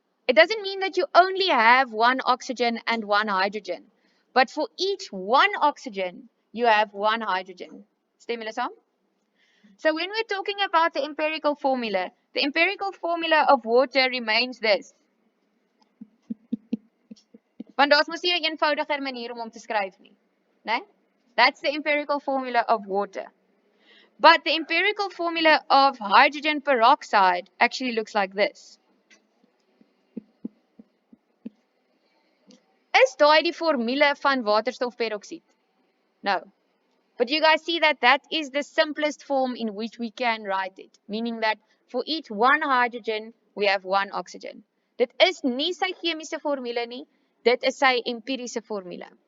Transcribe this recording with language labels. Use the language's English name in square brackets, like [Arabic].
[English] It doesn't mean that you only have 1 oxygen and 1 hydrogen. But for each 1 oxygen, you have 1 hydrogen. [Afrikaans] Stem julle saam? [English] So when we're talking about the empirical formula of water remains this. [Afrikaans] Want daar's mos nie 'n eenvoudiger manier om te skryf nie, né? [English] That's the empirical formula of water. But the empirical formula of hydrogen peroxide actually looks like this. [Afrikaans] Is daai die formule van waterstofperoksied? No. [English] But you guys see that that is the simplest form in which we can write it. Meaning that for each one hydrogen, we have one oxygen. [Afrikaans] Dit is nie sy chemiese formule nie, dit is sy empiriese formule.